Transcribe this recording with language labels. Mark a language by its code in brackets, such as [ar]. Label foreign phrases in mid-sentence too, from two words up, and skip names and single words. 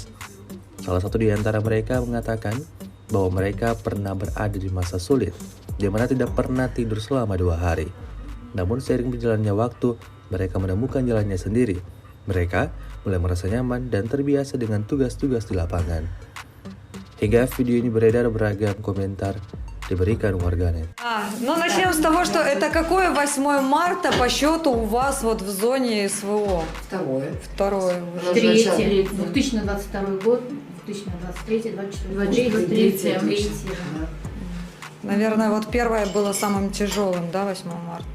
[id] Salah satu di antara mereka mengatakan bahwa mereka pernah berada di masa sulit, di mana tidak pernah tidur selama 2 hari. Namun seiring berjalannya waktu, mereka menemukan jalannya sendiri. Mereka mulai merasa nyaman dan terbiasa dengan tugas-tugas di lapangan. Hingga video ini beredar, beragam komentar diberikan warganet. [ru] Ну начнем с того, что это какое 8 марта по счету у вас вот в зоне СВО? Второе. Второе. Третье. 2022 год. 2023, 2024, 23. Наверное, вот первое было самым тяжелым, да, 8 марта?